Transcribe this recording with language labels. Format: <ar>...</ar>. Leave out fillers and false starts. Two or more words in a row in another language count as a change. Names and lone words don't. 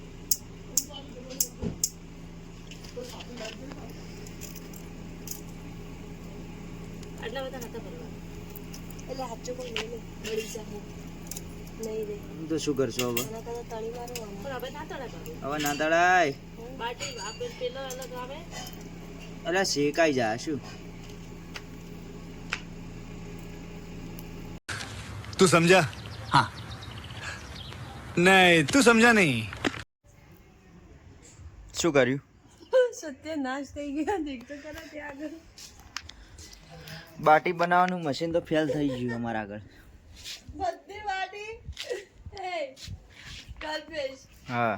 <gu>આટલા બધા નતા ભરવા એટલે હાચો કોઈ નહીં બળી જાય નહીં રે. તો શું કરશો હવે? આના કરતા તળી મારવાનું. પણ હવે ના તળાય હવે ના તળાય. બાટી આપે પેલો અલગ આવે એટલે શેકાઈ જાય શું?</gu> <hi>तू समझा? हाँ नहीं तू समझा नहीं.</hi> <gu>શું કર્યું? સત્યનાશ થઈ ગયો. દેખ તો ખરા ત્યાં આગળ બાટી બનાવવાનું મશીન તો ફેલ થઈ ગયું અમારા આગળ. બધી બાટી હે કલ્પેશ હા</gu>